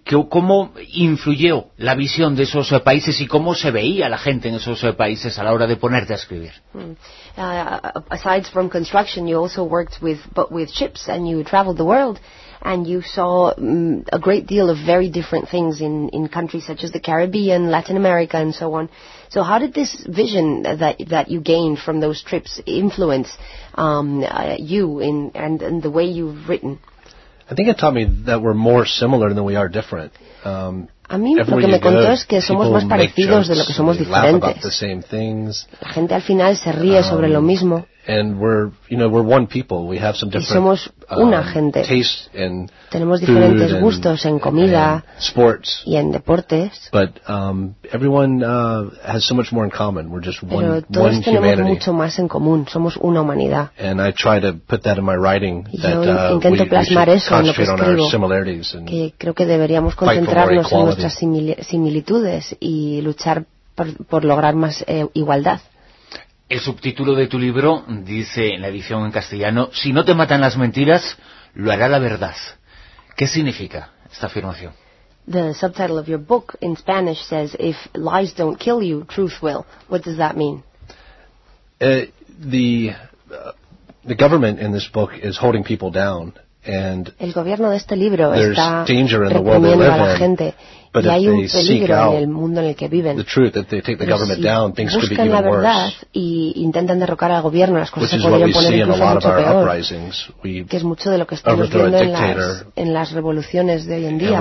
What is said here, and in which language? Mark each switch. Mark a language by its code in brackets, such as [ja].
[es] ¿Cómo influyó la visión de esos países y cómo se veía la gente en esos países a la hora de ponerte a escribir? [en] Aside from construction, you also worked with ships and you traveled the world. and you saw a great deal of very different things in countries such as the Caribbean, Latin America, and so on. So how did this vision that you gained from those trips influence you in the way you've written? I think it taught me that we're more similar than we are different. [es] A mí lo que me contó es que somos más parecidos de lo que somos diferentes. La gente al final se ríe sobre lo mismo. [en] And we're, you know, we're one people. We have some different, [es] y somos una gente. Tenemos diferentes gustos en comida y en deportes. [en] But, everyone, has so much more in common. We're just one, [es] pero todos [en] one [es] tenemos [en] humanity. [es] Mucho más en común. Somos una humanidad. [en] And I try to put that in my writing, that, [es] yo intento plasmar eso en lo que escribo. Que creo que deberíamos concentrarnos en nuestras similitudes y luchar por lograr más igualdad. El subtítulo de tu libro dice, en la edición en castellano, si no te matan las mentiras, lo hará la verdad. ¿Qué significa esta afirmación? [en] The subtitle of your book in Spanish says, if lies don't kill you, truth will. What does that mean? The government in this book is holding people down. And [es] el gobierno de este libro está reprimiendo a la gente y hay un peligro en el mundo en el que viven. Buscan la verdad y intentan derrocar al gobierno, las cosas se podrían poner incluso mucho peor, que es mucho de lo que estamos viendo en las revoluciones de hoy en día.